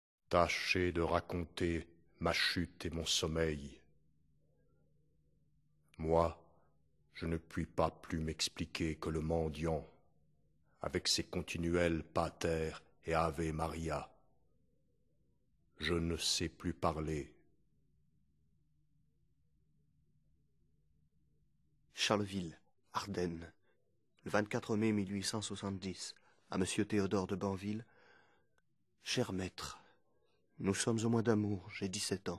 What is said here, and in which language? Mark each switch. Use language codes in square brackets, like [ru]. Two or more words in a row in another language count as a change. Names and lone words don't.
[fr] Tâchez de raconter ma chute et mon sommeil. Moi, je ne puis pas plus m'expliquer que le mendiant, avec ses continuels [la] pater et ave Maria. [fr] Je ne sais plus parler. Charleville, Ardennes, le 24 mai 1870, à Monsieur Théodore de Banville. Cher maître, nous sommes au mois d'amour, j'ai 17 ans.